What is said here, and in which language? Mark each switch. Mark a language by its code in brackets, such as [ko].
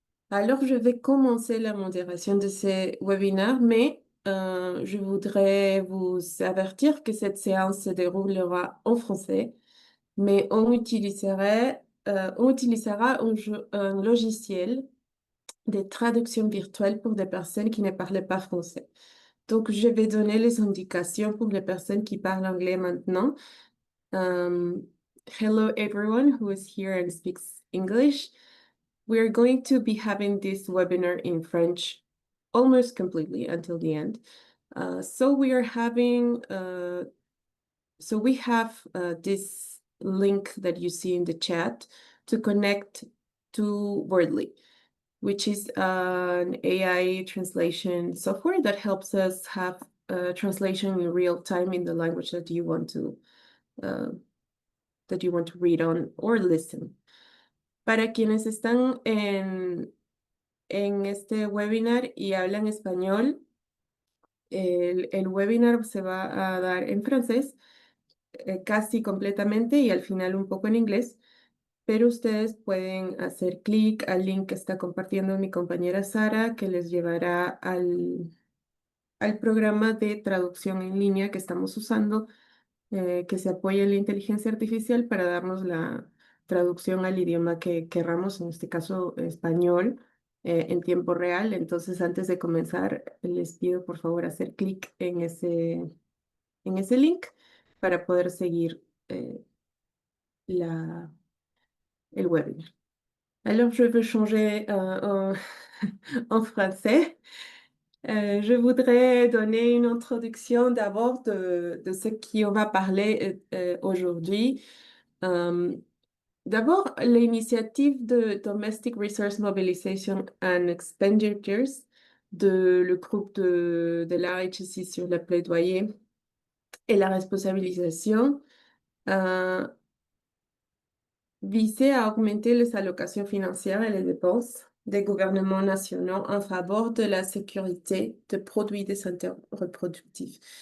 [fr] Alors, je vais commencer la modération de ces webinaires, mais je voudrais vous avertir que cette séance se déroulera en français, mais on utilisera un logiciel de traduction virtuelle pour des personnes qui ne parlent pas français. Donc, je vais donner les indications pour les personnes qui parlent anglais maintenant. [en] Um, Hello, everyone who is here and speaks English. We're going to be having this webinar in French almost completely until the end. So we have this link that you see in the chat to connect to Wordly, which is an AI translation software that helps us have translation in real time in the language uh, that you want to read on or listen. [es] Para quienes están en este webinar y hablan español, el webinar se va a dar en francés, casi completamente y al final un poco en inglés, pero ustedes pueden hacer clic al link que está compartiendo mi compañera Sara, que les llevará al programa de traducción en línea que estamos usando, que se apoya en la inteligencia artificial para darnos la traducción al idioma que querramos, en este caso español, en tiempo real. Entonces, antes de comenzar, les pido por favor hacer clic en ese link para poder seguir la, el webinar. [fr] Alors, je veux changer en français. Je voudrais donner une introduction d'abord de ce qui on va parler aujourd'hui. Euh, D'abord, l'initiative de Domestic Resource Mobilization and Expenditures le groupe de l'RHC sur le plaidoyer et la responsabilisation euh, visait à augmenter les allocations financières et les dépenses des gouvernements nationaux en faveur de la sécurité de produits de santé reproductive.